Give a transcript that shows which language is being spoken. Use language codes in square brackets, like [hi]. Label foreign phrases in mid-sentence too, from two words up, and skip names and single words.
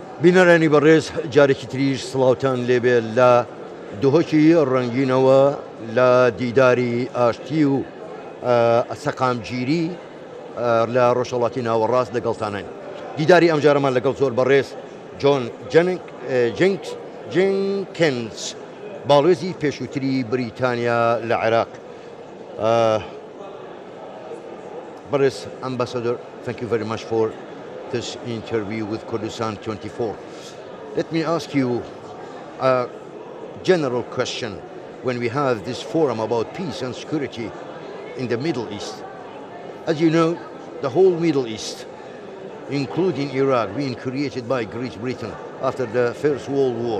[ckb] بینەرانی بەڕێز جارێکی تریش سڵاوتان لێبێ لە دووهۆکی ڕەنگینەوە لە دیداری ئاشتی و سەقامگیری لە ڕۆژهەڵاتی ناوەڕاست لەگەڵتانین. دیداری ئەمجارەمان لەگەڵ زۆر بەڕێز جۆن جنکینز باڵێزی پێشووتری بریتانیا لە عێراق. [en] بەڕێز Ambassador, thank you very much for this interview with Kurdistan 24. Let me ask you a general question. When we have this forum about peace and security in the Middle East, as you know, the whole Middle East, including Iraq, being created by Great Britain after the First World War.